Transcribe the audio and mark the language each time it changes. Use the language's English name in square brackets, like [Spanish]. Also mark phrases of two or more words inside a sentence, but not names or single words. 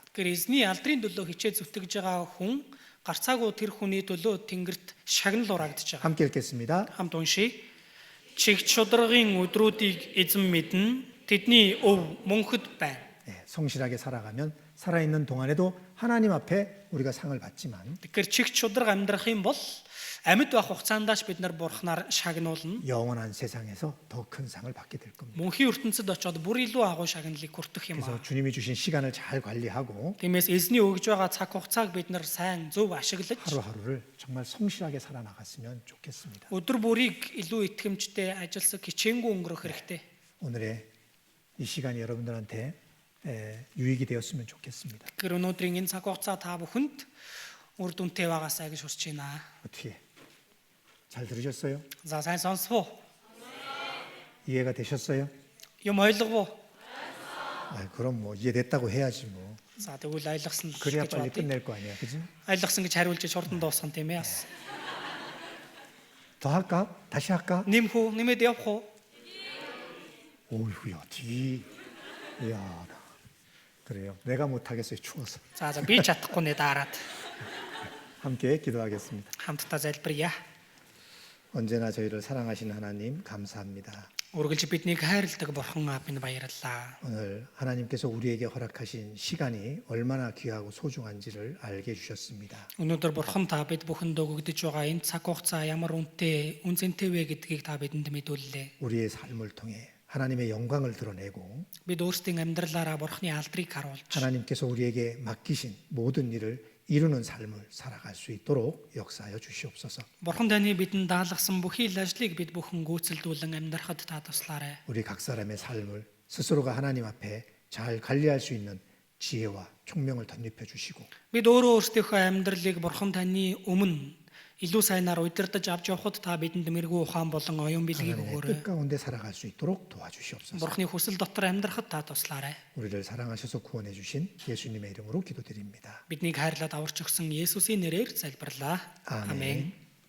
[Mongolian] Тэгэхээр эзний алдрын төлөө хичээ зүтгэж байгаа хүн гарцаагүй тэр хүний төлөө тэнгэрт шагнал ураагдж байгаа. [Korean] 함께 읽겠습니다. [Mongolian] Хамт уншия. Чигт шударгын өдрүүдийг эзэн мэднэ. Тэдний өв мөнхөд байна. [Korean] 네, 성실하게 살아가면 살아있는 동안에도 하나님 앞에 우리가 상을 받지만 [Mongolian] Тэгэхээр чигт шударга амьдрах юм бол амьд байх хугацаандаач бид нар бурхнаар шагнуулна. [Korean] 영원한 세상에서 더 큰 상을 받게 될 겁니다. [Mongolian] Мөнхийн ертөнцид очиод бүр илүү агуу шагналыг хүртэх юм [Korean] 그래서 аа. 주님이 주신 시간을 잘 관리하고 [Mongolian] Тиймээс эзний өгж байгаа цаг хугацааг бид нар сайн зөв ашиглаж [Korean] 하루하루를 정말 성실하게 살아나갔으면 좋겠습니다. [Mongolian] өдөр бүрийг илүү итгэмжтэй ажилласаг хичээнгүй өнгөрөх хэрэгтэй. [Korean] 오늘의 이 시간이 여러분들한테 유익이 되었으면 좋겠습니다. [Mongolian] Тэгэхээр өнөөдрийн энэ цаг хугацаа та бүхэнд үр дүнтэй байгаасаа гэж хүсэж байна. [Korean] 어떻게 잘 들으셨어요? [Mongolian] За сайн сонсвоо. [Korean] 이해가 되셨어요? [Mongolian] Юм ойлгов уу? [Korean] 아, 그럼 뭐 이해됐다고 해야지 뭐. [Mongolian] За тэгвэл ойлгосон л [Korean] 그래야 [Mongolian] гэж [Korean] 빨리 [Mongolian] бодъё. [Korean] 끝낼 거 아니야, 그지? [Mongolian] Ойлгосон гэж хариулж хурдан дуусгах тийм ээ. [Korean] 더 할까? 다시 할까? [Mongolian] Нэмэх үү? Нэмээд явах уу? [Korean] 오이구야, 야, 그래요. 내가 못하겠어요, 추워서. [Mongolian] За би чадахгүй нэ дараад [Korean] 함께 기도하겠습니다. [Mongolian] хамтдаа залбирая. [Korean] 언제나 저희를 사랑하시는 하나님 감사합니다. [Mongolian] Үргэлж биднийг хайрладаг бурхан минь баярлалаа. [Korean] 오늘 하나님께서 우리에게 허락하신 시간이 얼마나 귀하고 소중한지를 알게 해주셨습니다. [Mongolian] Өнөөдөр бурхан та бид бүхэнд өгөгдөж байгаа энэ цаг хугацаа ямар үнэтэй вэ гэдгийг та бидэнд мэдүүллээ. [Korean] 우리의 삶을 통해 하나님의 영광을 드러내고 [Mongolian] Бид өөрсдийн амьдралаараа бурханы алдрыг харуулж [Korean] 하나님께서 우리에게 맡기신 모든 일을 이루는 삶을 살아갈 수 있도록 역사하여 주시옵소서. [Mongolian] бурхан таны бидэнд даалгасан бүхий л ажлыг бид бүхэн гүйцэлдүүлэн амьдрахад та туслаарай. [Korean] 우리 각 사람의 삶을 스스로가 하나님 앞에 잘 관리할 수 있는 지혜와 총명을 덧입혀 주시고 [Mongolian] Бид өөрөө өөрсдийнхөө амьдралыг бурхан таны өмнө илүү сайнаар удирдах авч явахад та бидэнд мэрэгүү ухаан болон оюун бэлгийг [Korean] 하나님의 [Mongolian] өгөөрэй. [Korean] 뜻 가운데 살아갈 수 있도록 도와주시옵소서. [Mongolian] бурханы хүсэл дотор амьдрахад та туслаарай. [Korean] 우리를 사랑하셔서 구원해 주신 예수님의 이름으로 기도드립니다. [Mongolian] Биднийг хайрлаад аварч өгсөн Есүсийн нэрээр залбирлаа. [Korean] 아멘. [Mongolian] Амен.